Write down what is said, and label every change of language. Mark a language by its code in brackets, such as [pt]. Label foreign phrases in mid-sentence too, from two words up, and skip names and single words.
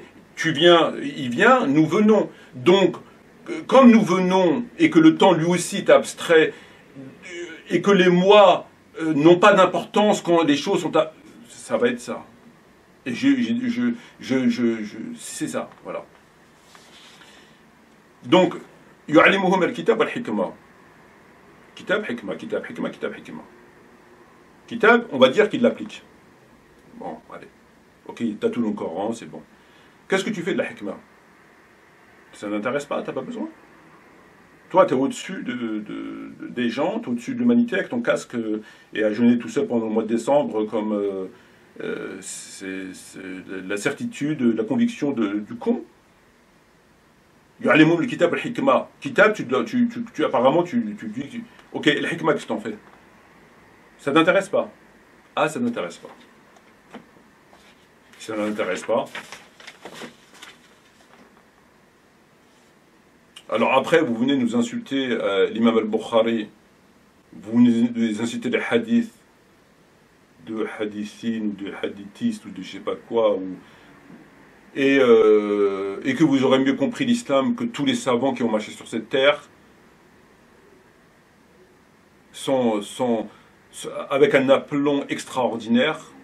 [fr] Tu viens, il vient, nous venons. Donc, comme nous venons, et que le temps lui aussi est abstrait, et que les mois n'ont pas d'importance quand les choses sont... Ça va être ça. Et c'est ça, voilà. Donc, [ar] يعلمهم الكتاب والحكمة. كتاب، حكمة، كتاب، حكمة، كتاب، حكمة. [fr] Kitab, on va dire qu'il l'applique. Bon, allez. Ok, t'as tout le Coran, c'est bon. Qu'est-ce que tu fais de la hikma? Ça n'intéresse pas, t'as pas besoin. Toi, tu es au-dessus des gens, tu es au-dessus de l'humanité avec ton casque et à jeûner tout seul pendant le mois de décembre comme c'est la certitude, la conviction du con. [ar] يعلمهم الكتاب والحكمة. [fr] Kitab, apparemment, tu dis, ok, la hikma, qu'est-ce que t'en fais? Ça t'intéresse pas? Ah, ça n'intéresse pas. Si ça n'intéresse pas... Alors après, vous venez nous insulter l'imam al-Bukhari, vous venez nous insulter des hadiths, de hadithines, ou de hadithistes, ou de je sais pas quoi, et que vous aurez mieux compris l'islam que tous les savants qui ont marché sur cette terre, avec un aplomb extraordinaire.